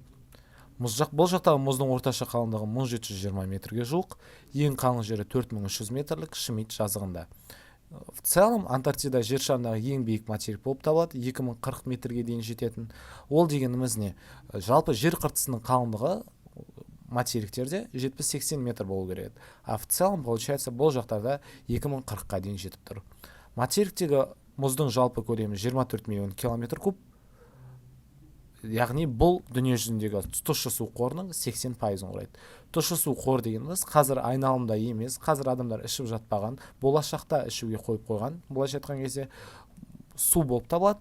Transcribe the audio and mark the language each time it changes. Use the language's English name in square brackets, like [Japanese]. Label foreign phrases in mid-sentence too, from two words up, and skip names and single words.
[Kazakh] Бұл жақтағы мұздың орташа қалыңдығы 1720 метрге жуық, ең қалың жері 4300 метрлік Шмидт жазығында. [Russian] В целом, [Kazakh] Антарктида жер шарындағы ең биік материк болып табылады, 2040 метрге дейін жететін. Ол дегеніміз не? Жалпы жер қыртысының қалыңдығы материктерде 70-80 метр болу керек. [Russian] А в целом, получается, [Kazakh] бұл жақтарда 2040-қа дейін жетіп тұр. Материктегі мұздың жалпы көлемі 24 миллион километр куб. Яғни бұл дүние жүзіндегі тұщы су қорының 80%-ын құрайды. Тұщы су қор дегеніміз қазір айналымда емес, қазір адамдар ішіп жатпаған, болашақта ішуге қойып қойған, былайша айтқан кезде су болып табылады.